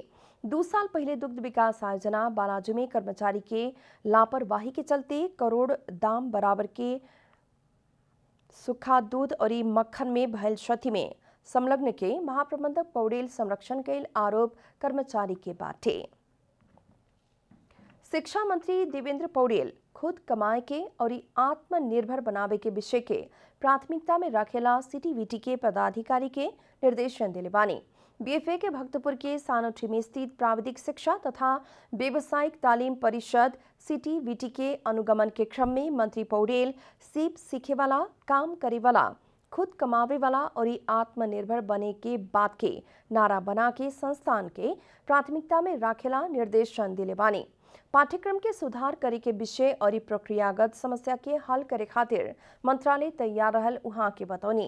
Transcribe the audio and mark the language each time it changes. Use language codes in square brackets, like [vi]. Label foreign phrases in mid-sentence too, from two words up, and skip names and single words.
[bho] 2 साल पहले दुग्ध विकास आयोजना बालाजू में कर्मचारी के लापरवाही के चलते करोड़ दाम बराबर के सूखा दूध और मक्खन में भयल क्षति में संलग्न के महाप्रबंधक पौडेल संरक्षण कैल आरोप कर्मचारी के बाटे। शिक्षा मंत्री देवेंद्र पौडेल खुद कमाए के और आत्मनिर्भर बनावे के विषय के प्राथमिकता में रखेला सीटीवीटी के पदाधिकारी के निर्देशन दिले बानी। बीएफए के भक्तपुर के सानोठी में स्थित प्राविधिक शिक्षा तथा व्यावसायिक तालीम परिषद सीटीवीटी के अनुगमन के क्रम में मंत्री पौडेल सीप सीखे वाला, काम करे वाला, खुद कमावे वाला और आत्मनिर्भर बने के बात के नारा बना के संस्थान के प्राथमिकता में राखेला निर्देशन दिले बानी। पाठ्यक्रम के सुधार करे के विषय और प्रक्रियागत समस्या के हल करे खातिर मंत्रालय तैयार रहल उहाँ के बतौनी।